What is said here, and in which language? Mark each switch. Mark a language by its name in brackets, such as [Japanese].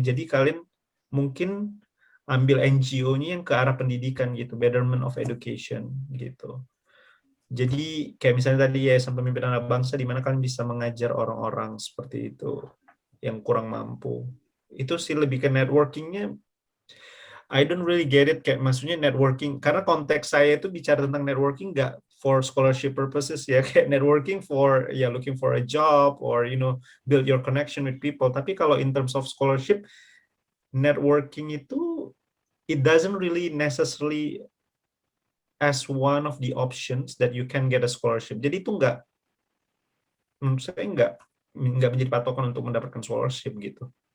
[Indonesian] Jadi kalian mungkin ambil NGO-nya yang ke arah pendidikan gitu, [English] betterment of education [Indonesian] gitu. Jadi kayak misalnya tadi Yayasan Pemimpin Anak Bangsa, di mana kalian bisa mengajar orang-orang seperti itu yang kurang mampu. Itu sih lebih ke networking-nya. [English] I don't really get it, kayak maksudnya networking, [Indonesian] karena konteks saya itu bicara tentang networking nggak [English] for scholarship purposes ya, kayak networking for ya looking for a job or build your connection with people. [Indonesian] Tapi kalau [English] in terms of scholarship, networking itu it doesn't really necessarily as one of the options that you can get a scholarship. [Indonesian] Jadi itu nggak, menurut saya nggak menjadi patokan untuk mendapatkan scholarship gitu.